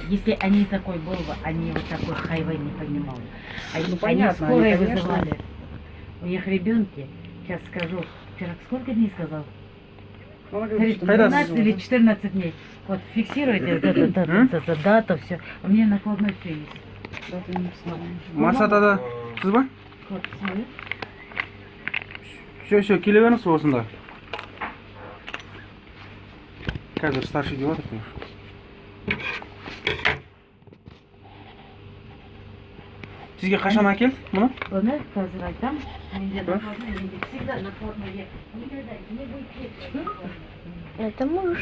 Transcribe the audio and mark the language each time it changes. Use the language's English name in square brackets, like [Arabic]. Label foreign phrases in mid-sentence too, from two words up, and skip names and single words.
[Russian] Если они такой был бы, они вот такой хайвей не поднимали. Ну, понятно, они скорые они, конечно. вызывали. У них ребенки, сейчас скажу, вчера сколько дней сказал? Ну, она говорит, что 12 невозможно. или 14 дней. Вот фиксируйте дата, все. У меня накладной все есть. Да, ты не написала. [Kazakh] Масатада сіз ба? [Russian] Вот, смотри. Все, [Kazakh] келе беріңіз осында. Қазір старший деп жатыр. Сізге қашан әкелді мұны? Оны қазір айтам. Менде [Russian] Да? накладной, менде всегда накладной. Никогда не будет. Это муж.